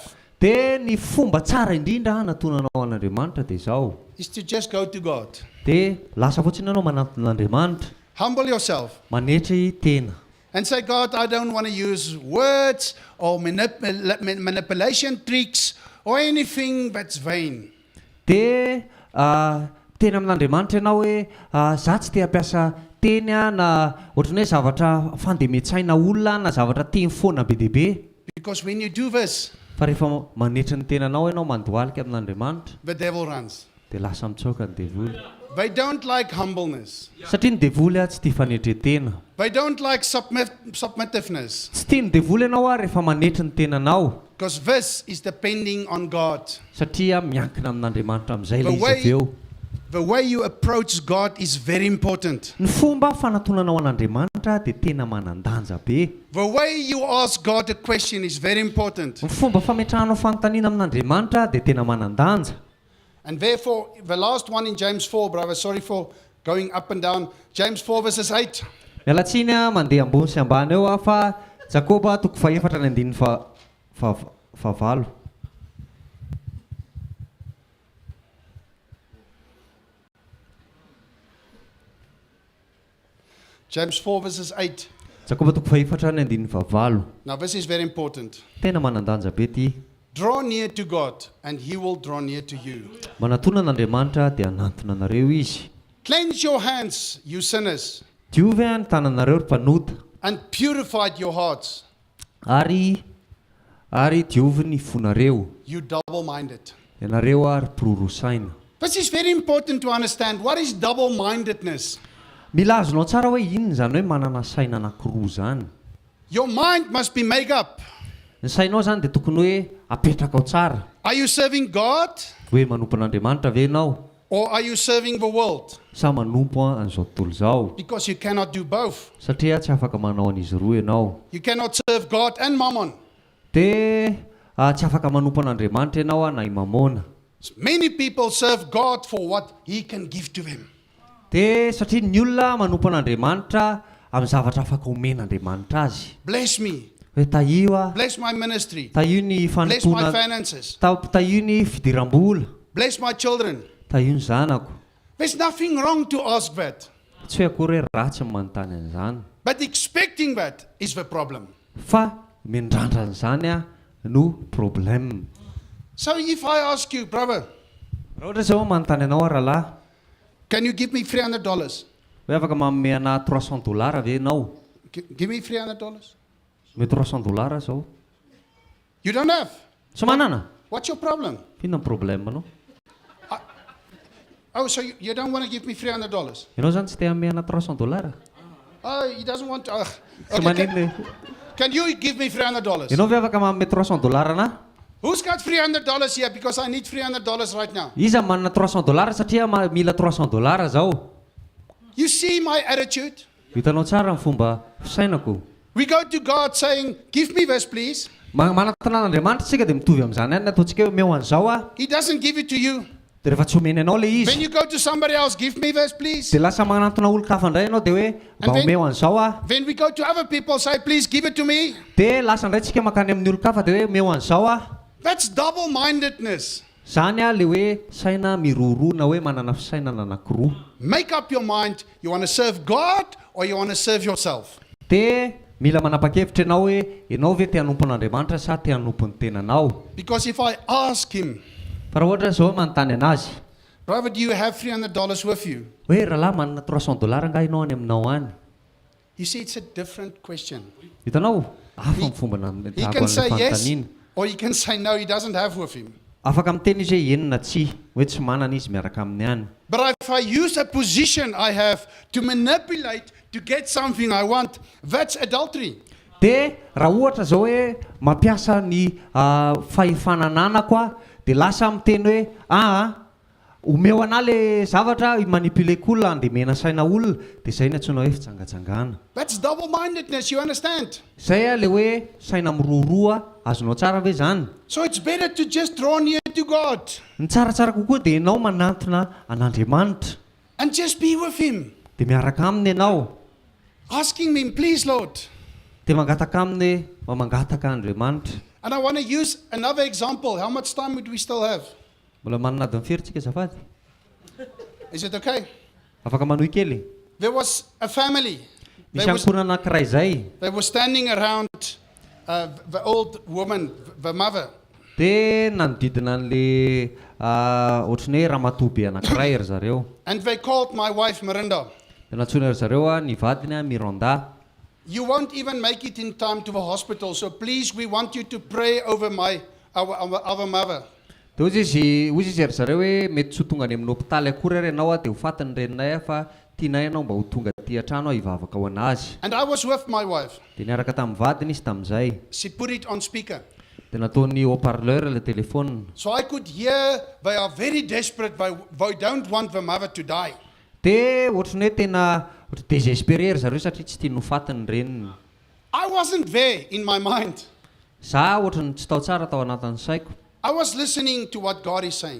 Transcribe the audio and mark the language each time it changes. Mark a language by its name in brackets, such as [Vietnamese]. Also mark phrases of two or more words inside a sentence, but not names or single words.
[Malagasy] Dia ny fomba tsara indrindra natonanao an'Andriamanitra dia izao. [English] is to just go to God. [Malagasy] Dia lasa fotsiny ianao mananton'Andriamanitra, [English] Humble yourself [Malagasy] manetry tena. [English] and say, God, I don't want to use words or manipulation tricks or anything that's vain. [Malagasy] Dia tena amin'Andriamanitra ianao hoe za tsy te hampiasa teny na ohatrany hoe zavatra fandemetsaina olona na zavatra teny foana be dia be. [English] Because when you do this, [Malagasy] Fa rehefa manetry ny tenanao ianao mandohalika amin'Andriamanitra [English] the devil runs. [Malagasy] dia lasa mitsoaka ny devoly. [English] They don't like humbleness. [Malagasy] Satria ny devoly tsy tia fanetretena. [English] They don't like submissiveness. [Malagasy] Tsy tia ny devoly ianao rehefa manetry ny tenanao. [English] Because this is depending on God. [Malagasy] Satria miankina amin'Andriamanitra amin'izay [English] The [Malagasy] ilay izy [English] way- [Malagasy] avy eo. [English] The way you approach God is very important. [Malagasy] Ny fomba fanatonanao an'Andriamanitra Andriamanitra dia tena manandanja be. [English] The way you ask God a question is very important. [Malagasy] Ny fomba fametrahanao fanontaniana amin'Andriamanitra dia tena manandanja. [English] And therefore, the last one in James 4, brother, sorry for going up and down. James 4 verses 8. [Malagasy] Mialatsiny mandeha ambony sy ambany eo fa Jakoba toko faefatra ny andininy favalo. [English] James 4 verses 8. [Malagasy] Jakoba toko faefatra ny andininy favalo. [English] Now this is very important. [Malagasy] Tena manandanja be ty. [English] Draw near to God and he will draw near to you. [Malagasy] Manatona n'Andriamanitra dia hanantona anareo izy. [English] Cleanse your hands, you sinners, [Malagasy] Diovy ny tananareo ry mpanota. [English] and purify your hearts, [Malagasy] Ary diovy ny fonareo. [English] you double-minded. [Malagasy] Ianareo ary pirorosaina. [English] This is very important to understand. What is double-mindedness? [Malagasy] Mila azonao tsara hoe inona zany hoe manana saina anankiroa zany. [English] Your mind must be made up. [Malagasy] Ny sainao zany dia tokony hoe apetraka ao tsara. [English] Are you serving God [Malagasy] Hoe manompo an'Andriamanitra ve ianao? [English] or are you serving the world? [Malagasy] Sa manompo an'izao tontolo izao. [English] Because you cannot do both. [Malagasy] Satria tsy afaka manao an'izy roa ianao. [English] You cannot serve God and mammon. [Malagasy] Dia tsy afaka manompo an'Andriamanitra ianao na i mamona. [English] Many people serve God for what he can give to them. [Malagasy] Dia satria ny olona manompo an'Andriamanitra amin'ny zavatra afaka omen'Andriamanitra azy. [English] Bless me. [Malagasy] Hoe tahio a, [English] Bless my ministry. [Malagasy] tahio ny [English] Bless my [Malagasy] fanontona, [English] finances. [Malagasy] tahio ny fidiram-bola, [English] Bless my children. [Malagasy] tahio ny zanako. [English] There's nothing wrong to ask that. [Malagasy] Tsy hoe akory hoe ratsy ny manontany an'izany. [English] But expecting that is the problem. [Malagasy] Fa mendrandra an'izany a no problème. [English] So if I ask you, brother, [Malagasy] Raha ohatra izao manontany anao a rahalahy, [English] can you give me $300? [Malagasy] hoe afaka manome ana $300 ve ianao? [English] Give me $300. [Malagasy] Me $300 zao. [English] You don't have. [Malagasy] Tsy manana. [English] What's your problem? [Malagasy] Inona ny problème anao? [English] Oh, so you don't want to give me $300? [Malagasy] Ianao zany tsy te hanome ana $300? [English] Oh, he doesn't want to. [Malagasy] Tsy [English] Okay, [Malagasy] manino. [English] can you give me $300? [Malagasy] Ianao ve afaka manome $300 na? [English] Who's got $300 here? Because I need $300 right now. [Malagasy] Iza manana $300 satria mila $300 zao. [English] You see my attitude? [Malagasy] Hitanao tsara ny fomba fisainako. [English] We go to God saying, give me this, please. [Malagasy] Manatana n'Andriamanitra tsika dia mitovy amin'izany ihany ataontsika hoe omeo an'izao a. [English] He doesn't give it to you. [Malagasy] Dia rehefa tsy omeny anao le [English] Then [Malagasy] izy. [English] you go to somebody else, give me this, please. [Malagasy] Dia lasa manantona olon-kafa indray ianao dia hoe mba omeo an'izao a. [English] Then we go to other people, say, please give it to me. [Malagasy] Dia lasa indray tsika makany amin'ny olon-kafa dia hoe omeo an'izao a. [English] That's double-mindedness. [Malagasy] Zany a le hoe saina miroroa na hoe manana fisainana anankiroa. [English] Make up your mind, you want to serve God or you want to serve yourself. [Malagasy] Dia mila manapa-kevitra ianao hoe ianao ve te hanompo an'Andriamanitra sa te hanompo ny tenanao. [English] Because if I ask him, [Malagasy] Fa raha ohatra izao manontany anazy [English] brother, do you have $300 with you? [Malagasy] hoe rahalahy manana $300 nga ianao any aminao any. [English] You see, it's a different question. [Malagasy] Hitanao? Hafa ny fomba [English] He [Malagasy] natahako [English] can [Malagasy] an'ilay [English] say yes, [Malagasy] fanontaniana. [English] or he can say no, he doesn't have with him. [Malagasy] Afaka miteny izy hoe enina tsy, hoe tsy manana izy miaraka amin'ny any. [English] But if I use a position I have to manipulate to get something I want, that's adultery. [Malagasy] Dia raha ohatra zao hoe mampiasa ny fahefanananako a, dia lasa miteny hoe omeo ana le zavatra manipuleko olona andemena saina olona, dia izay ny antsoina hoe fitsangajangana. [English] That's double-mindedness, you understand? [Malagasy] Izay a le hoe saina miroroa, azonao tsara ve zany? [English] So it's better to just draw near to God [Malagasy] Ny tsaratsara kokoa dia ianao manantona an'Andriamanitra, [English] and just be with him. [Malagasy] dia miaraka aminy ianao, [English] Asking him, please, Lord. [Malagasy] dia mangataka aminy mangataka Andriamanitra. [English] And I want to use another example. How much time would we still have? [Malagasy] Mbola manana adiny firy zafady? [English] Is it okay? [Malagasy] Afaka manohy kely. [English] There was a family. [Malagasy] Misy ankohona anankiray zay. [English] They were standing around the old woman, the mother. [Malagasy] Dia nanodidina an'le ohatrany hoe ramatoabe anankiray ry zareo. [English] And they called my wife, Miranda. [Malagasy] Dia nantsona ry zareo ny vadiny Miranda. [English] You won't even make it in time to the hospital, so please, we want you to pray over our mother. [Malagasy] Dia hozy izy ry zareo hoe mety tsy ho tonga any amin'ny hopitaly akory ary ianao dia ho fatiny reninay fa tianay ianao mba ho tonga aty an-trano hivavaka ho anazy. [English] And I was with my wife. [Malagasy] Dia niaraka tamin'ny vadiny izy tamin'izay. [English] She put it on speaker. [Malagasy] Dia nataony [French] haut-parleur le téléphone. [English] So I could hear they are very desperate. They don't want the mother to die. [Malagasy] Dia ohatrany hoe tena Ohatra désespérer zareo satria tsy tia nofatiny reniny. [English] I wasn't there in my mind. [Malagasy] Za ohatra ny tsy tao tsara tao anatin'ny saiko. [English] I was listening to what God is saying.